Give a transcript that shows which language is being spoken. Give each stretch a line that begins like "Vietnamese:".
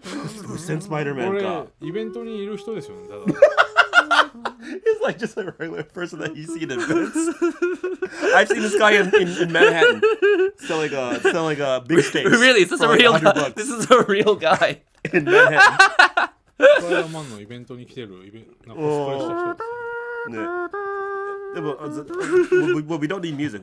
Japanese: 風船スパイダーマンか。これイベントにいる人ですよね。ただ
English: He's like just a regular person that you see in events. I've seen this guy in Manhattan selling a big steaks. Really? Is this a real guy? This is a real guy. In Manhattan.
Japanese: スパイダーマンのイベントに来てるなんかコスプレした人です。ね。でも、
English: well, we don't need music.